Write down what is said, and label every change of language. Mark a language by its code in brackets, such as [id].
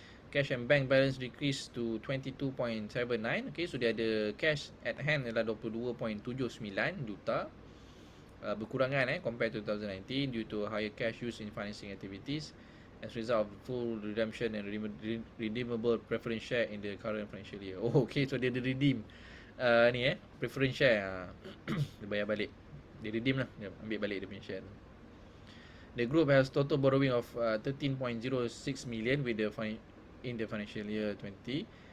[en] Cash and bank balance decreased to 22.79. [ms] Okay, so dia ada cash at hand adalah 22.79 juta. Berkurangan [en] compared to 2019 due to higher cash used in financing activities as a result of full redemption and redeemable preference share in the current financial year. [ms] Oh, okay, so dia ada redeem preference share. Dia bayar balik. Dia redeem lah, dia ambil balik dia punya share. [en] The group has total borrowing of 13.06 million with in the financial year 20.